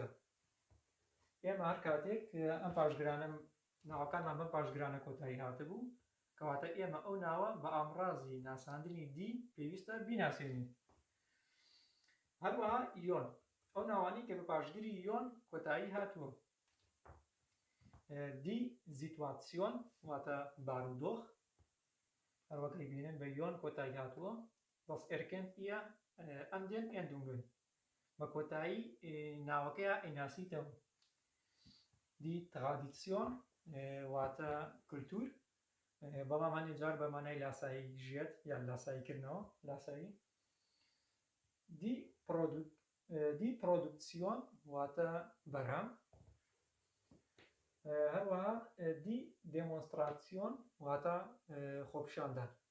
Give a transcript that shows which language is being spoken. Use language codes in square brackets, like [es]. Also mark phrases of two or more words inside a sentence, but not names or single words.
[ckb] ئێمە هەر کاتێک ئەم پاشگرانە ناوەکانمان بەم پاشگرانە کۆتایی هاتبوو کەواتە ئێمە ئەو ناوە بە ئامڕازی ناساندنی دی پێویستە بیناسێنین. هەروەها یۆن ئەو ناوانەی کە بە پاشگیری یۆن کۆتایی هاتووە، [de] die Situation [ckb] واتە بارودۆخ، هەروەکەی بینن بە یۆن کۆتایی هاتووە [de] das erkennt ihr an den Endungen [ckb] بە کۆتایی ناوەکەیە ئەیناسیتەوە. [de] die Tradition [ckb] واتە کولتور، بەڵام هەندێک جار بە مانای لاسایی ژێت یان لاساییکردنەوە لاسایی. [de] die Produktion [ckb] واتە بەرهەم، هەروەها [de] die Demonstration [ckb] واتە خۆپیشاندان.